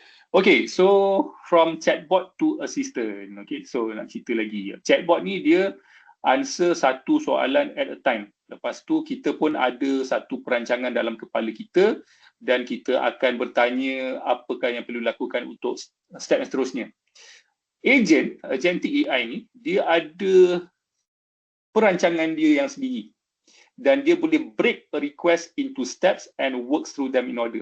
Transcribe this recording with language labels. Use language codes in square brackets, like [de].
[en] Okay, so from chatbot to assistant. [ms] Okay, so nak cerita lagi. Chatbot ni dia answer satu soalan [en] at a time. [ms] Lepas tu kita pun ada satu perancangan dalam kepala kita dan kita akan bertanya apakah yang perlu dilakukan untuk step yang seterusnya. agentic AI ni, dia ada perancangan dia yang sendiri. Dan dia boleh [en] break a request into steps and works through them in order.